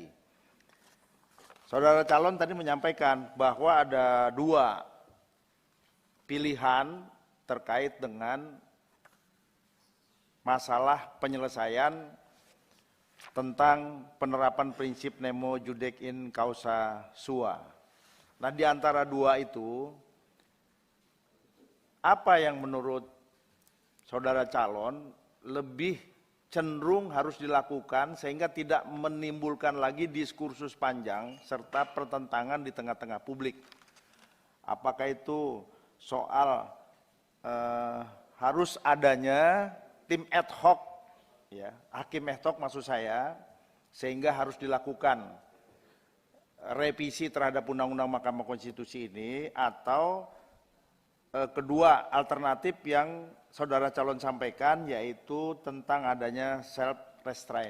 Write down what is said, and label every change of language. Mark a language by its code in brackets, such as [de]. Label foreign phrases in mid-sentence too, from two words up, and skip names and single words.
[id] Saudara calon tadi menyampaikan bahwa ada 2 pilihan terkait dengan masalah penyelesaian tentang penerapan prinsip [la] nemo judec in causa sua. [id] Nah, di antara 2 itu, apa yang menurut saudara calon lebih cenderung harus dilakukan sehingga tidak menimbulkan lagi diskursus panjang serta pertentangan di tengah-tengah publik? Apakah itu soal harus adanya tim [la] ad hoc, [id] ya, hakim [la] ad hoc [id] maksud saya, sehingga harus dilakukan revisi terhadap Undang-Undang Mahkamah Konstitusi ini, atau kedua alternatif yang saudara calon sampaikan yaitu tentang adanya [en] self restraint.